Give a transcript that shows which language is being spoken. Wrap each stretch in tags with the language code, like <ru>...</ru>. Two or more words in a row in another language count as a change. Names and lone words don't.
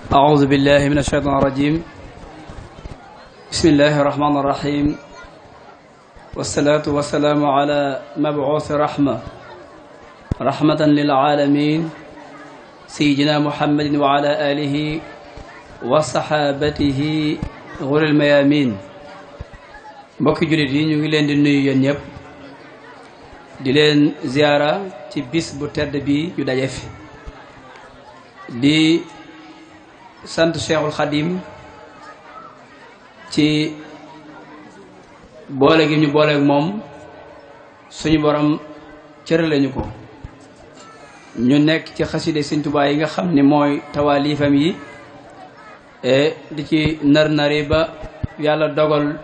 <ar>أعوذ بالله من الشيطان الرجيم بسم الله الرحمن الرحيم والصلاة والسلام على مبعوث رحمة للعالمين سيدنا محمد وعلى آله وصحابته غر الميامين</ar> <wo>mbokki jullit yi ñu ngi leen di nuyu yéen ñëpp di leen ziyaara ci bis bu tedd bi ñu daje fi di sant Cheikhul Khadim ci boole gi ñu booleeg moom suñu borom cërale ñu ko ñu nekk ci xaside Sëñ Tuubaa yi nga xam ni mooy tawaalifam yi di ci nar-nari ba yàlla dogal</wo>